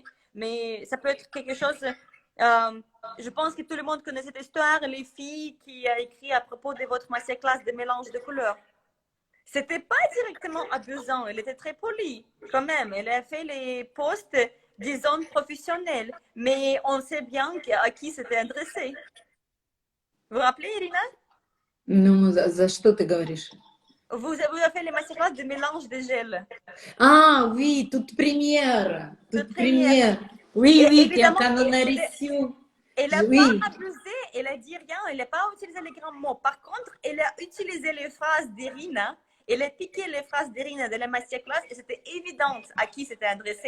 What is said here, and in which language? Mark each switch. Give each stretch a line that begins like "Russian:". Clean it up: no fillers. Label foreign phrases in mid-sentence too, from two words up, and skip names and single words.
French: Mais ça peut être quelque chose... je pense que tout le monde connaît cette histoire, les filles qui a écrit à propos de votre masterclass de mélange de couleurs. C'était pas directement abusant, elle était très polie quand même. Elle a fait les postes, disons, professionnels, mais on sait bien à qui c'était adressé. Vous vous rappelez, Irina?
Russian: Ну, за что ты говоришь?
French: Vous avez fait les masterclass de mélange de gel, Ah oui, toute première, toute toute première. première. Oui, Et oui, évidemment, quand on a reçu. elle n'a pas Oui, abusé, elle a dit rien, elle n'a pas utilisé les grands mots. Par contre, elle a utilisé les phrases d'Irina, elle a piqué les phrases d'Irina de la masterclass et c'était évident à qui c'était adressé.